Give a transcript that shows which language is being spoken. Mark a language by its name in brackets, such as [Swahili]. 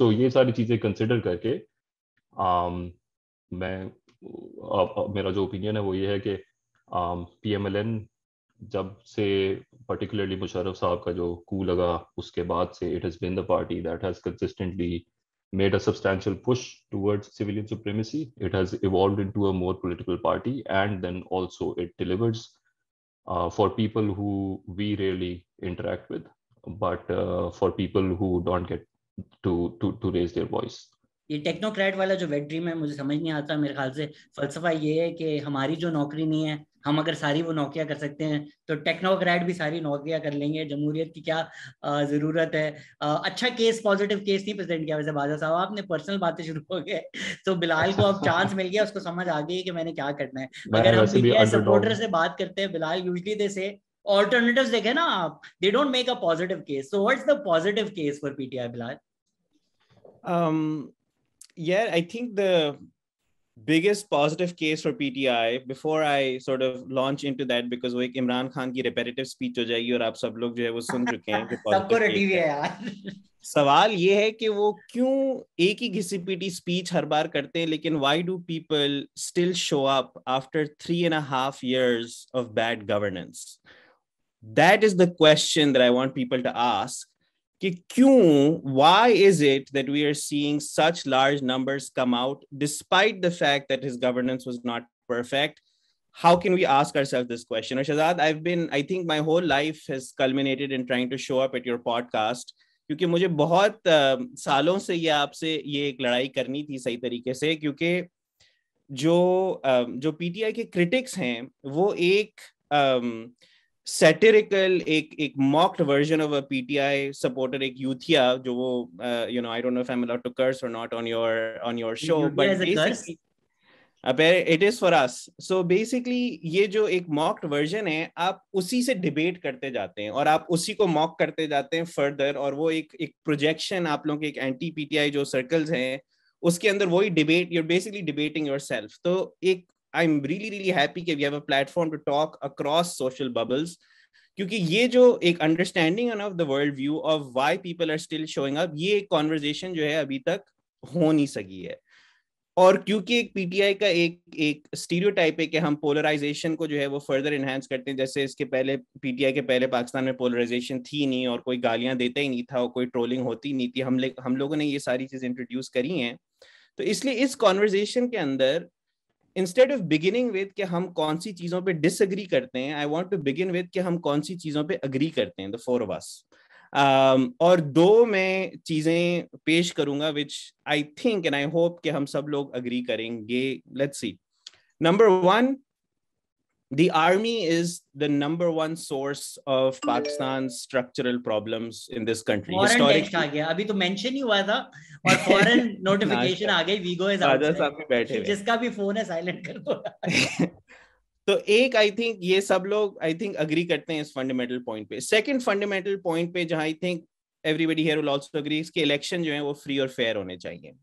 [Urdu] سو یہ ساری چیزیں کنسیڈر کر کے میں میرا جو اوپینین ہے وہ یہ ہے کہ پی ایم ایل این جب سے پرٹیکولرلی مشرف صاحب کا جو کو لگا اس کے بعد سے [English] It has been the party that has consistently made a substantial push towards civilian supremacy. It has evolved into a more political party, and then also it delivers for people who we really interact with, but for people who don't get to raise their voice. [Urdu] یہ technocrat والا جو wait dream ہے مجھے سمجھ نہیں آتا. میرے خیال سے فلسفہ یہ ہے کہ ہماری جو نوکری نہیں ہے, ہم اگر ساری وہ نوکریاں کر سکتے ہیں تو ٹیکنوکریٹ بھی ساری نوکریاں کر لیں گے. جمہوریت کی کیا ضرورت ہے. اچھا کیس, پازیٹیو کیس نہیں پریزنٹ کیا ویسے بادشاہ صاحب, آپ نے پرسنل باتیں شروع ہو گئے تو بلال کو اب چانس مل گیا, اس کو سمجھ آ گئی کہ میں نے کیا کرنا ہے. اگر ہم پی ٹی آئی سپورٹر سے بات کرتے ہیں بلال, [English] usually they say [Urdu] alternatives دیکھیں نا آپ, [English] they don't make a positive case. So what's the positive case for PTI, Bilal? Yeah, I think the biggest positive case for PTI, before I sort of launch into that, because [Urdu] وہ ایک عمران خان کی repetitive speech ہو جائے گی اور آپ سب لوگ جو ہے وہ سن چکے ہیں. سب کو رٹی ہوئی ہے یار. سوال یہ ہے کہ وہ کیوں ایک ہی گھسی پیٹی اسپیچ ہر بار کرتے ہیں, لیکن [English] why do people still show up after 3.5 years of bad governance? That is the question that I want people to ask. [Urdu] کہ کیوں, [English] why is it that we are seeing such large numbers come out despite the fact that his governance was not perfect? How can we ask ourselves this question? And Shahzad, I think my whole life has culminated in trying to show up at your podcast, [Urdu] کیونکہ مجھے بہت سالوں سے یہ آپ سے یہ ایک لڑائی کرنی تھی صحیح طریقے سے, کیونکہ جو پی ٹی آئی کے کرٹکس ہیں وہ ایک سیٹیریکل ایک [English] mocked version of a PTI supporter, [Urdu] ایک یوتھیا جو وہ [English] you know, I don't know if I'm allowed to curse or not on your show, but basically it is for us. So basically [Urdu] یہ جو ایک [English] mocked version [Urdu] ہے, آپ اسی سے ڈیبیٹ کرتے جاتے ہیں اور آپ اسی کو mock کرتے جاتے ہیں [English] further, [Urdu] اور وہ ایک پروجیکشن آپ لوگوں کے ایک اینٹی پی ٹی آئی جو سرکلز ہیں اس کے اندر وہی debate, [English] you're basically debating yourself. [Urdu] تو ایک [English] I'm really happy کہ we have a platform to talk across social bubbles, [Urdu] کیونکہ یہ جو ایک [English] understanding of the world view of why people are still showing up, [Urdu] یہ ایک [English] conversation [Urdu] جو ہے ابھی تک ہو نہیں سکی ہے. اور کیونکہ ایک پی ٹی آئی کا ایک اسٹیریوٹائپ ہے کہ ہم پولرائزیشن کو جو ہے وہ فردر انہینس کرتے ہیں, جیسے اس کے پہلے پی ٹی آئی کے پہلے پاکستان میں پولرائزیشن تھی نہیں اور کوئی گالیاں دیتا ہی نہیں تھا اور کوئی ٹرولنگ ہوتی نہیں تھی. ہم لوگوں نے یہ ساری چیزیں انٹروڈیوس کری ہیں. تو اس لیے اس کانورزیشن کے اندر [English] instead of beginning with [Urdu] کہ ہم کون سی چیزوں پہ ڈس ایگری کرتے ہیں, [English] I want to begin with [Urdu] کہ ہم کون سی چیزوں پہ اگری کرتے ہیں, [English] the four of us. [Urdu] اور دو میں چیزیں پیش کروں گا [English] which I think and I hope [Urdu] کہ ہم سب لوگ اگری کریں گے. [English] Let's see. Number one, the army is the number one source of Pakistan's structural problems in this country. Foreign text [Urdu] آ گیا, ابھی تو mention ہی ہوا تھا اور [English] foreign notification [Urdu] آ گئی, [English] Vigo is outside, [Urdu] جس کا بھی فون ہے سائلنٹ کر دو. تو ایک آئی تھنک یہ سب لوگ آئی تھنک اگری کرتے ہیں اس فنڈامنٹل پوائنٹ پہ. سیکنڈ فنڈامنٹل پوائنٹ پہ جہاں I think [English] everybody here will also agree [Urdu] کہ الیکشن جو ہیں وہ فری اور فیئر ہونے چاہیے.